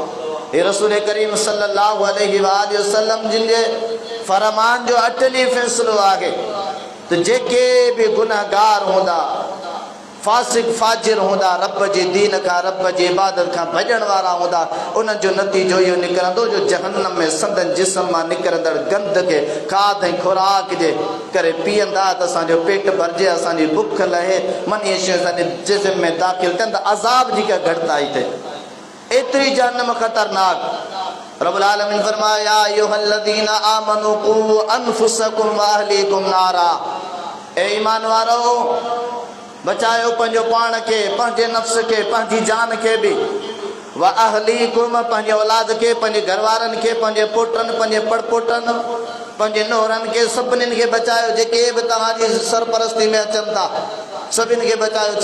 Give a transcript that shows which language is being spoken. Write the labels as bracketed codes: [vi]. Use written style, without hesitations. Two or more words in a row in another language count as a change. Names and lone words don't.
[sd] हे रसूल करीम [ar] صلى الله عليه وسلم [sd] जिन जे फरमान जो अटली फ़ैसिलो आहे त जेके बि गुनहगार हूंदा फासिक फाजिर हूंदा रब जे दीन खां रब जी इबादत खां भॼण वारा हूंदा उन्हनि जो नतीजो इहो निकिरंदो जो जहन्नम में संदन जिस्म मां निकिरंदड़ गंद खे खाध ऐं खुराक जे करे पीअंदा त असांजो पेट भरिजे असांजी बुख लहे मन इहे शयूं असांजे जिस्म में दाख़िल थियनि त अज़ाब जी का घटिताई थिए। एतिरी जहन्नम ख़तरनाक। रब्बुल आलमीन फरमाया [ar] يا أيها الذين آمنوا قوا أنفسكم وأهليكم نارا. [sd] ए ईमान वारो बचायो पंहिंजो पाण खे पंहिंजे नफ़्स खे पंहिंजी जान खे बि [ar] وأهليكم [sd] पंहिंजे औलाद खे पंहिंजे घरवारनि खे पंहिंजे पुटनि पंहिंजे पड़पोटनि पंहिंजे नोहरनि खे सभिनीनि खे बचायो जेके बि तव्हांजी सरपरस्ती में अचनि था सभिनि खे बचायो।